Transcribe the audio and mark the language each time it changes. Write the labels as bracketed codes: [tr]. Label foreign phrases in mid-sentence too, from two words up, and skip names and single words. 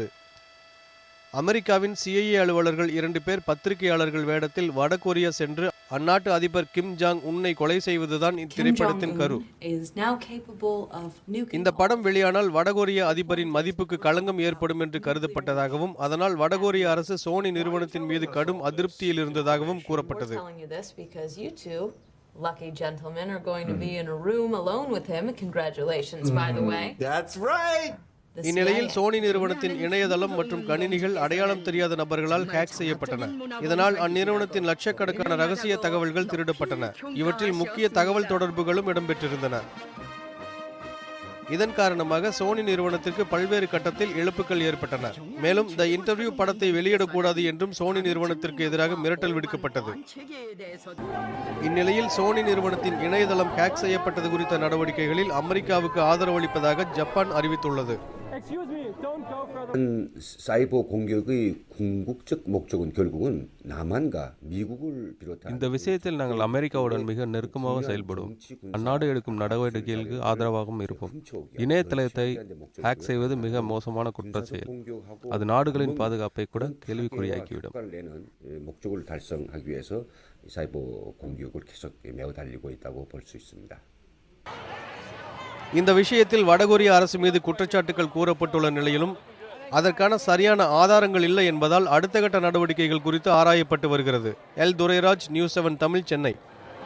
[ta] அமெரிக்காவின் CIA அலுவலர்கள் 2 பேர் பத்திரிகையாளர்கள் வேடத்தில் வடகொரியா சென்று அந்நாட்டு அதிபர் கிம் ஜாங் உன்னை கொலை செய்வதுதான் இத்திரைப்படத்தின் கரு. இந்த படம் வெளியானால் வடகொரிய அதிபரின் மதிப்புக்கு களங்கம் ஏற்படும் என்று கருதப்பட்டதாகவும் அதனால் வடகொரிய அரசு சோனி நிறுவனத்தின் மீது கடும் அதிருப்தியில் இருந்ததாகவும் கூறப்பட்டது. [en] Lucky gentlemen are going to be in a room alone with him. Congratulations, by the way. That's right. [ta] இந்நிலையில் சோனி நிறுவனத்தின் இணையதளம் மற்றும் கணினிகள் அடையாளம் தெரியாத நபர்களால் ஹேக் செய்யப்பட்டன. இதனால் அந்நிறுவனத்தின் லட்சக்கணக்கான ரகசிய தகவல்கள் திருடப்பட்டன. இவற்றில் முக்கிய தகவல் தொடர்புகளும் இடம்பெற்றிருந்தன. இதன் காரணமாக சோனி நிறுவனத்திற்கு பல்வேறு கட்டத்தில் இழப்புகள் ஏற்பட்டன. மேலும் த இன்டர்வியூ படத்தை வெளியிடக்கூடாது என்றும் சோனி நிறுவனத்திற்கு எதிராக மிரட்டல் விடுக்கப்பட்டது. இந்நிலையில் சோனி நிறுவனத்தின் இணையதளம் ஹேக் செய்யப்பட்டது குறித்த நடவடிக்கைகளில் அமெரிக்காவுக்கு ஆதரவளிப்பதாக ஜப்பான் அறிவித்துள்ளது. [ko] 사이버 공격의 궁극적 목적은 결국은 남한과 미국을 비롯한 [ta] இந்த விஷயத்தில் நாங்கள் அமெரிக்காவுடன் மிக நெருக்கமாக செயல்படுவோம். அந்நாடு எடுக்கும் நடவடிக்கைகளுக்கு ஆதரவாகவும் இருப்போம். இணையதளத்தை ஹேக் செய்வது மிக மோசமான குற்றம் செயல். அது நாடுகளின் பாதுகாப்பை கூட கேள்விக்குறியாக்கிவிடும். [ko] 목적을 달성하기 위해서 사이버 공격을 계속 매어 달리고 있다고 볼 수 있습니다. [ta] இந்த விஷயத்தில் வடகொரிய அரசு மீது குற்றச்சாட்டுகள் கூறப்பட்டுள்ள நிலையிலும் அதற்கான சரியான ஆதாரங்கள் இல்லை என்பதால் அடுத்த கட்ட நடவடிக்கைகள் குறித்து ஆராயப்பட்டு வருகிறது. எல் துரைராஜ், நியூஸ் 7 தமிழ், சென்னை.